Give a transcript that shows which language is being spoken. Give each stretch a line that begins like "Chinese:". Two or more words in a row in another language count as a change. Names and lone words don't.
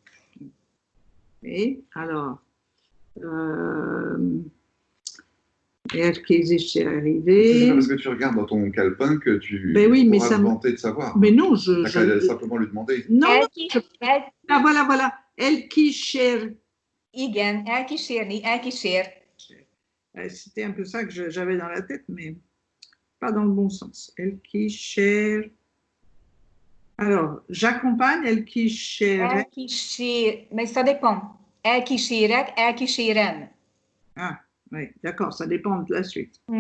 French: Et alors, Erkési, c'est arrivé. C'est parce que tu regardes dans ton calepin que tu pourras te vanter de savoir. Mais non, je simplement lui demander. Non, ah, voilà.
Hungarian: Elkísér. Igen, elkísérni, elkísér.
French: C'était un peu ça que j'avais dans la tête, mais pas dans le bon sens.
Hungarian: Elkísér.
French: Alors, j'accompagne elkísér.
Hungarian: Elkísér,
French: mais ça dépend.
Hungarian: Elkísérek, elkísérem.
French: Ah, oui, d'accord, ça dépend de la suite.